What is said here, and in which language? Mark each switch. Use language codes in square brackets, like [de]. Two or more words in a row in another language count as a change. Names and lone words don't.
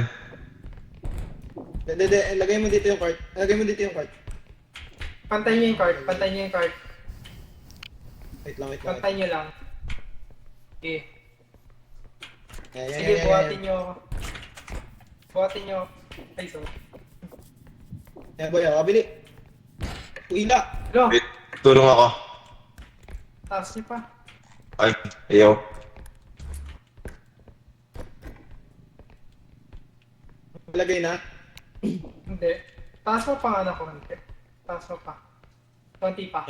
[tl] Hindi. Lagay mo dito yung card. Pantay nyo yung card. Wait lang. Pantay nyo lang. Okay. Yan. Sige, buhatin nyo. Ay, so. Yan, boy, kabili. Uila. Go! Wait, tulong ako. Taas nyo pa. Ay, ayaw. Lagay na. Hindi. Taas mo pa nga na konti. Konti pa.